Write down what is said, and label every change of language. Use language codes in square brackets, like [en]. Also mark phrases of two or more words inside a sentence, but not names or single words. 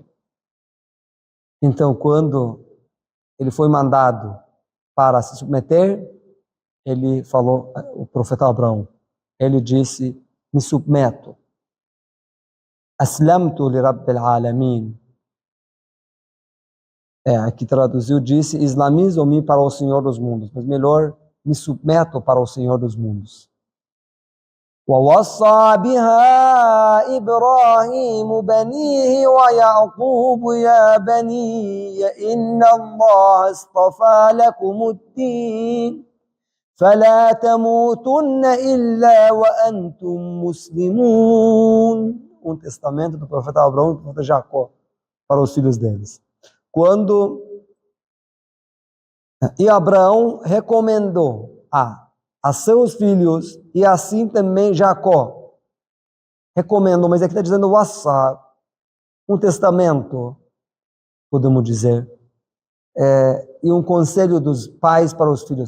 [pt] Então, quando ele foi mandado para se submeter, ele falou, o profeta Abraão, ele disse, me submeto. [ar] أسلمت لرب العالمين. [pt] Aqui traduziu, disse, islamizo-me para o Senhor dos mundos, mas melhor, me submeto para o Senhor dos mundos. [ar] وَوَصَّى بِهَا إِبْرَاهِيمُ بَنِيهِ وَيَعْقُوبُ يَا بَنِيَّ إِنَّ اللَّهَ اصْطَفَى لَكُمُ الدِّينَ فَلَا تَمُوتُنَّ إِلَّا وَأَنْتُمْ مُسْلِمُونَ. [pt] Um testamento do profeta Abraão e do profeta Jacó para os filhos deles. E Abraão recomendou a seus filhos, e assim também Jacó recomendou, mas aqui está dizendo wassá, um testamento, podemos dizer, e um conselho dos pais para os filhos.